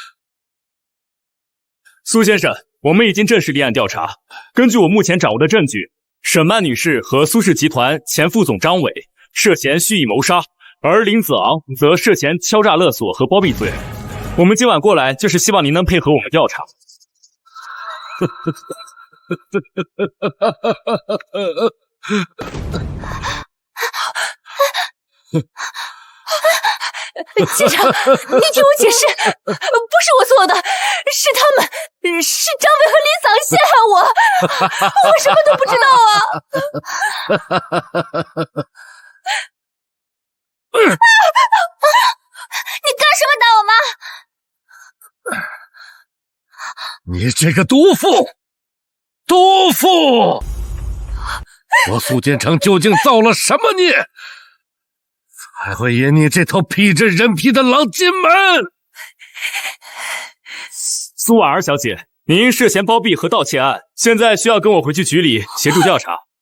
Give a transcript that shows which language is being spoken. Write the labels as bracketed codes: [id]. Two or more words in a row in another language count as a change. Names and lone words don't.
[zh] 蘇先生，我們已經正式立案調查。根據我目前掌握的證據，沈曼女士和蘇氏集團前副總張偉涉嫌蓄意謀殺，而林子昂則涉嫌敲詐勒索和包庇罪。我們今晚過來就是希望您能配合我們調查。警察，你听我解釋，不是我做的，是他們，是張偉和林子昂陷害我，我什麼都不知道啊！你幹什么打我媽？你這個毒婦！毒婦！我蘇建成究竟造了什麼孽？才會引你這頭披着人皮的狼進門？蘇婉兒小姐，您因涉嫌包庇和盜竊案，現在需要跟我回去局裡協助調查。